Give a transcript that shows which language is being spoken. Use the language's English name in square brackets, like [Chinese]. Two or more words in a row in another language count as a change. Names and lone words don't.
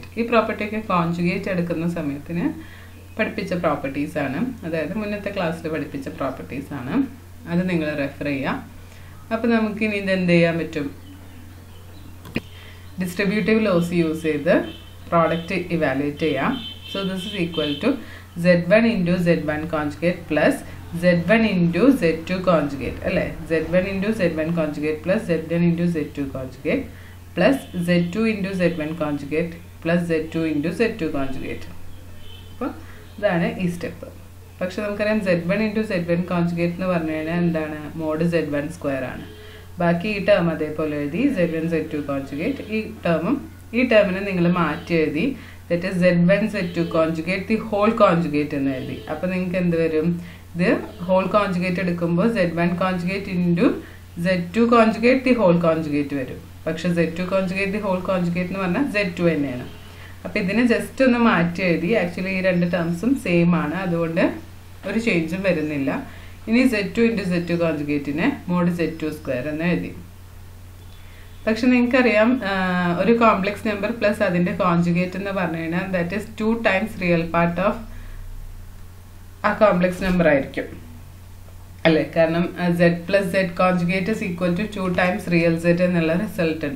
[Malayalam] ഈ പ്രോപ്പർട്ടിയൊക്കെ കോൺജുഗേറ്റ് എടുക്കുന്ന സമയത്തിന് പഠിപ്പിച്ച പ്രോപ്പർട്ടീസ് ആണ്. അതായത് മുന്നത്തെ ക്ലാസ്സിൽ പഠിപ്പിച്ച പ്രോപ്പർട്ടീസ് ആണ്. അത് നിങ്ങൾ റെഫർ ചെയ്യാം. അപ്പോൾ നമുക്കിനി ഇത് എന്ത് ചെയ്യാൻ പറ്റും? [English] distributive laws use [Malayalam] ചെയ്ത് പ്രോഡക്റ്റ് ഇവാലുവേറ്റ് ചെയ്യാം. [English] so this is equal to z1 into z1 conjugate plus z1 into z2 conjugate [Malayalam] അല്ലേ? [English] z1 into z1 conjugate plus z1 into z2 conjugate plus z2 into z1 conjugate plus z2 into z2 conjugate. [Malayalam] അപ്പോൾ ഇതാണ് ഈ സ്റ്റെപ്പ്. പക്ഷെ നമുക്കറിയാം [English] z1 into z1 conjugate [Malayalam] എന്ന് പറഞ്ഞു കഴിഞ്ഞാൽ എന്താണ്? [English] mod z1 square [Malayalam] ആണ്. ബാക്കി ഈ ടേം അതേപോലെ എഴുതി [English] z1 z2 conjugate. [Malayalam] ഈ ടേമിനെ നിങ്ങൾ മാറ്റി എഴുതി. [English] that is z1 z2 conjugate the whole conjugate [Malayalam] എന്ന് എഴുതി. അപ്പോൾ നിങ്ങൾക്ക് എന്ത് വരും? ഇത് [English] whole conjugate [Malayalam] എടുക്കുമ്പോൾ [English] z1 conjugate into z2 conjugate the whole conjugate [Malayalam] വരും. പക്ഷെ [English] z2 conjugate the whole conjugate [Malayalam] എന്ന് പറഞ്ഞാൽ z2 തന്നെയാണ്. അപ്പോൾ ഇതിനെ ജസ്റ്റ് ഒന്ന് മാറ്റി എഴുതി. ആക്ച്വലി ഈ രണ്ട് ടേംസും സെയിം ആണ്, അതുകൊണ്ട് ഒരു ചേഞ്ചും വരുന്നില്ല. ഇനി [English] z2 into z2 conjugateനെ mod z2 square [Malayalam] എന്ന് എഴുതി. പക്ഷെ നിങ്ങൾക്കറിയാം ഒരു [English] complex number plus [Malayalam] അതിൻ്റെ കോൺജുഗേറ്റ് എന്ന് പറഞ്ഞു കഴിഞ്ഞാൽ [English] that is 2 times real part of [Malayalam] ആ [English] complex number [Malayalam] ആയിരിക്കും അല്ലേ? കാരണം [English] z plus z conjugate is equal to 2 times real z [Malayalam] എന്നുള്ള റിസൾട്ട് ഉണ്ട്.